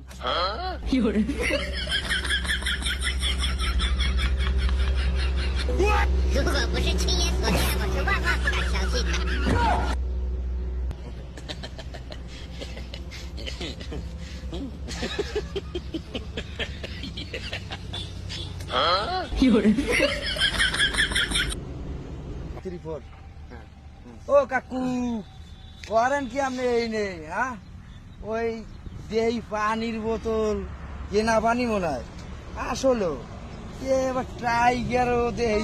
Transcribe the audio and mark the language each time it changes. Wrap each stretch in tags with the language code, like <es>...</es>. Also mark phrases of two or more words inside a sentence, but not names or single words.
<zh>如果不是亲眼所见，我是万万不敢相信的。</zh> <bn>ও কাকু করেন কি আপনি এই নেই হ্যাঁ ওই দেই পানির বোতল কেনা পানি মনে হয় আসলো এবার টাইগারও দেই</bn>